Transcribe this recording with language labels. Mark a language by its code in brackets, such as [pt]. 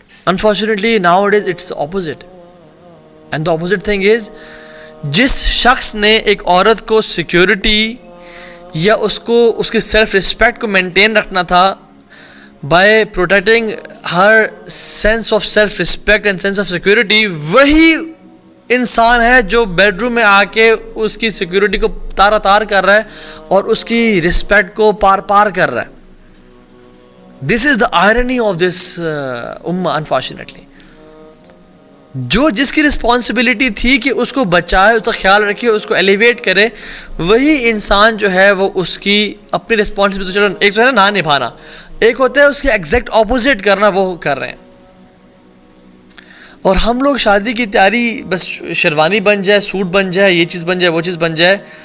[en] Unfortunately nowadays it's the opposite, and the opposite thing is [ur] جس شخص نے ایک عورت کو سیکیورٹی یا اس کو اس کی سیلف رسپیکٹ کو مینٹین رکھنا تھا [en] by protecting her sense of self respect and sense of security, [ur] وہی انسان ہے جو بیڈ روم میں آ کے اس کی سیکیورٹی کو تار کر رہا ہے اور اس کی رسپیکٹ کو پار کر رہا ہے. [en] This is the irony of this امہ unfortunately. [ur] جس کی رسپانسبلٹی تھی کہ اس کو بچائے, اس کا خیال رکھے, اس کو ایلیویٹ کرے, وہی انسان جو ہے وہ اس کی اپنی رسپانسبلٹی, چلو ایک تو ہے نا نبھانا, ایک ہوتا ہے اس کے ایگزیکٹ اپوزٹ کرنا, وہ کر رہے ہیں. اور ہم لوگ شادی کی تیاری بس شیروانی بن جائے, سوٹ بن جائے, یہ چیز بن جائے, وہ چیز بن جائے.